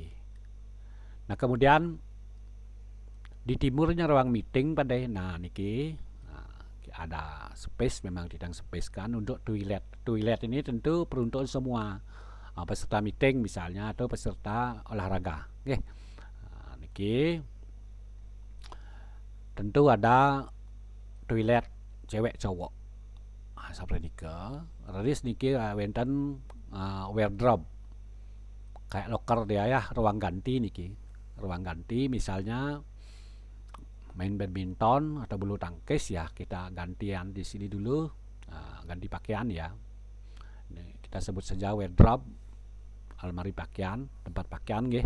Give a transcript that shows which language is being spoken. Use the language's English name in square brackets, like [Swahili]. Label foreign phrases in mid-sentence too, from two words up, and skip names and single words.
[Indonesian] Nah, kemudian di timurnya ruang meeting pada niki ada space, memang tidak space kan untuk toilet. Toilet ini tentu peruntukan semua peserta meeting misalnya atau peserta olahraga, nggih. Niki tentu ada toilet cewek cowok. Seperti niki. Radis [Balinese] niki wenten [Indonesian] wardrobe kayak locker dia ya, ruang ganti niki. Ruang ganti misalnya main badminton atau bulu tangkis ya, kita gantian di sini dulu, ganti pakaian ya. Kita sebut saja wardrobe, almari pakaian, tempat pakaian, nggih.